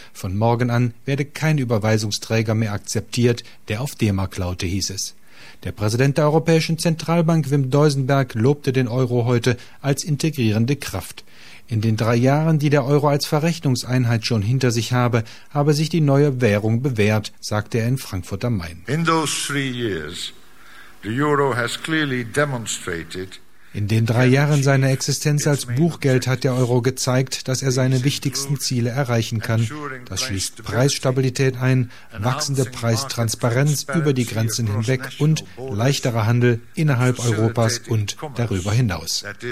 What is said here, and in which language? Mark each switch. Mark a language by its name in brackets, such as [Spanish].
[German] Von morgen an werde kein Überweisungsträger mehr akzeptiert, der auf D-Mark laute, hieß es. Der Präsident der Europäischen Zentralbank, Wim Duisenberg, lobte den Euro heute als integrierende Kraft. In den 3 Jahren, die der Euro als Verrechnungseinheit schon hinter sich habe, habe sich die neue Währung bewährt, sagte er in Frankfurt am Main. [English] In those 3 years, the Euro has clearly demonstrated. [German] In den 3 Jahren seiner Existenz als Buchgeld hat der Euro gezeigt, dass er seine wichtigsten Ziele erreichen kann. Das schließt Preisstabilität ein, wachsende Preistransparenz über die Grenzen hinweg und leichterer Handel innerhalb Europas und darüber hinaus.